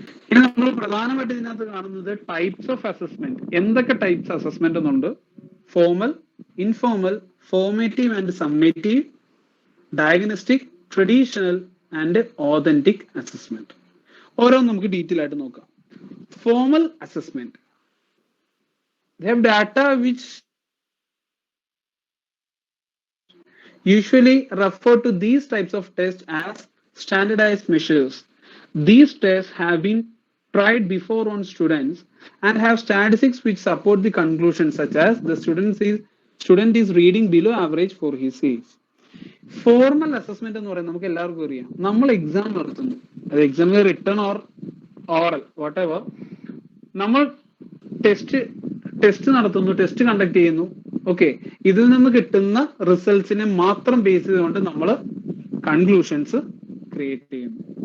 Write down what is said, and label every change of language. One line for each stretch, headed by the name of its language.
Malayalam: ഇനി നമ്മൾ പ്രധാനമായിട്ട് ഇതിനകത്ത് കാണുന്നത് ടൈപ്സ് ഓഫ് അസസ്മെന്റ്. എന്തൊക്കെ ടൈപ്സ് അസസ്മെന്റ് എന്നുണ്ട്? Formal, informal, formative and summative, diagnostic, traditional and authentic assessment. ഓരോന്നും നമുക്ക് ഡീറ്റെയിൽ ആയിട്ട് നോക്കാം.
English: Formal assessment, they have data which usually refer to these types of tests as standardized measures. These tests have been tried before on students and have statistics which support the conclusion, such as the student is reading below average for his age.
Malayalam: Formal assessment എന്ന് പറയുന്നത് നമുക്ക് എല്ലാവർക്കും അറിയാം. നമ്മൾ exam നടത്തുന്നു, അത് എക്സാമിൽ written or oral what ever, നമ്മൾ ടെസ്റ്റ് നടത്തുന്നു, ടെസ്റ്റ് കണ്ടക്ട് ചെയ്യുന്നു. ഓക്കെ, ഇതിൽ നിന്ന് കിട്ടുന്ന റിസൾട്ട്സിനെ മാത്രം ബേസ് ചെയ്തുകൊണ്ട് നമ്മൾ കൺക്ലൂഷൻസ് ക്രിയേറ്റ് ചെയ്യുന്നു.